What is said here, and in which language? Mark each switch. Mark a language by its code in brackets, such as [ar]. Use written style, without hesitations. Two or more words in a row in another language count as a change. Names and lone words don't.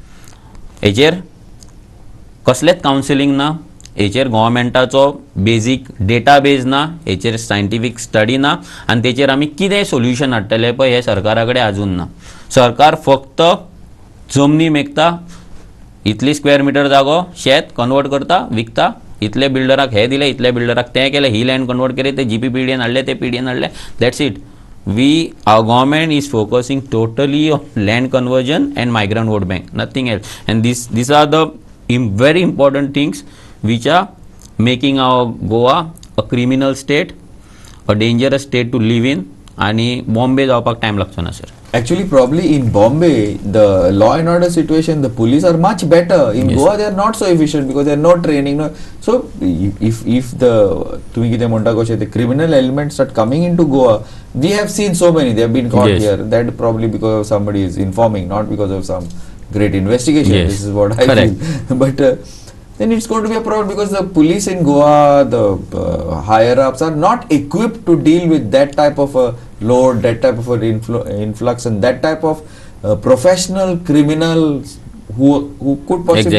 [kok] हेचेर कसलेंच कावन्सिलींग ना, हेचेर गव्हर्मेंटाचो [en] basic data base [kok] ना, हेचेर [en] scientific study [kok] ना, आनी तेचेर आमी कितें सोल्युशन हाडटले पळय हे सरकारा कडेन आजून ना. सरकार फक्त जमनी मेकता, इतली [en] square meter [kok] जागो शेत कन्वर्ट करता, विकता, इतले बिल्डराक हे दिले, इतले बिल्डराक तें केलें, ही [en] land convert [kok] केली, ते GP-PDN हाडले, ते PDN हाडले, [en] That's it. Our government is focusing totally on land conversion and migrant vote bank, nothing else. And these are the very important things which are making our Goa a criminal state, a dangerous state to live in. [kok] आणि बॉम्बे जावपाक टायम लागचो ना सर. [en] Actually, probably in Bombay, the law and order situation, the police are much better. In Goa, they are not so efficient because they are not training. No. So, if the [kok] तुम्ही कितें म्हणटा कशें [en] the criminal elements start coming into Goa, we have seen so many. They have been caught here. That probably because of somebody is informing, not because of some great investigation. This is what I feel. But then it's going to be a problem because the police in Goa, the higher ups are not equipped to deal with that type of a load, that type of an influx, and that type of professional criminals who could possibly.